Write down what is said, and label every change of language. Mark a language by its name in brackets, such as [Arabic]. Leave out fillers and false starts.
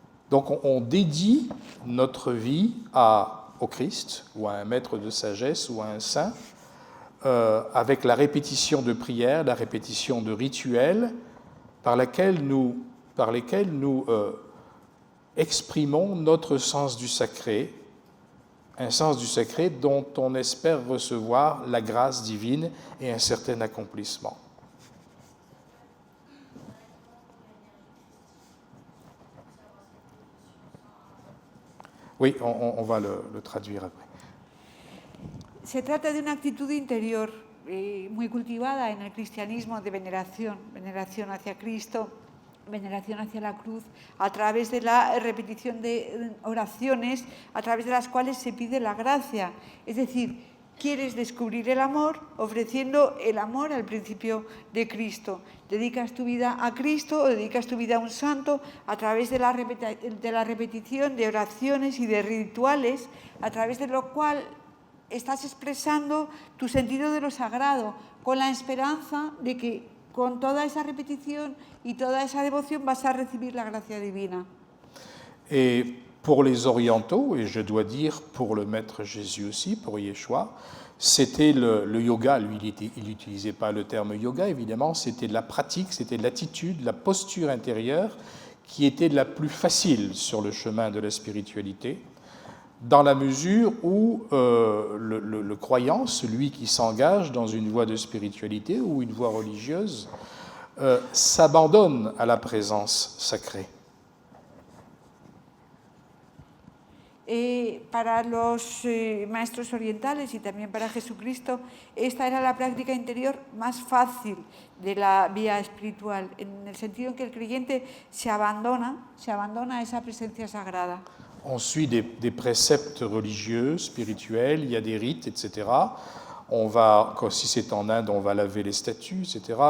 [French] Donc on dédie notre vie au Christ, ou à un maître de sagesse, ou à un saint, avec la répétition de prières, la répétition de rituels, par lesquels nous exprimons notre sens du sacré, un sens du sacré dont on espère recevoir la grâce divine et un certain accomplissement. Oui, on va le traduire après. [Spanish] Se trata de una actitud interior muy cultivada en el cristianismo de veneración hacia Cristo, veneración hacia la cruz, a través de la repetición de oraciones, a través de las cuales se pide la gracia. Es decir, quieres descubrir el amor ofreciendo el amor al principio de Cristo. Dedicas tu vida a Cristo o dedicas tu vida a un santo a través de la repetición de oraciones y de rituales, a través de lo cual estás expresando tu sentido de lo sagrado, con la esperanza de que con toda esa repetición y toda esa devoción vas a recibir la gracia divina. [French] Et pour les orientaux, et je dois dire pour le maître Jésus aussi, pour Yeshua, c'était le yoga. Lui, il n'utilisait pas le terme yoga, évidemment, c'était de la pratique, c'était de l'attitude, la posture intérieure qui était la plus facile sur le chemin de la spiritualité, dans la mesure où le croyant, celui qui s'engage dans une voie de spiritualité ou une voie religieuse, s'abandonne à la présence sacrée. [Spanish] Para los maestros orientales y también para Jesucristo, esta era la práctica interior más fácil de la vía espiritual, en el sentido en que el creyente se abandona a esa presencia sagrada. [French] On suit des préceptes religieux, spirituels, il y a des rites, etc. Si c'est en Inde, on va laver les statues, etc.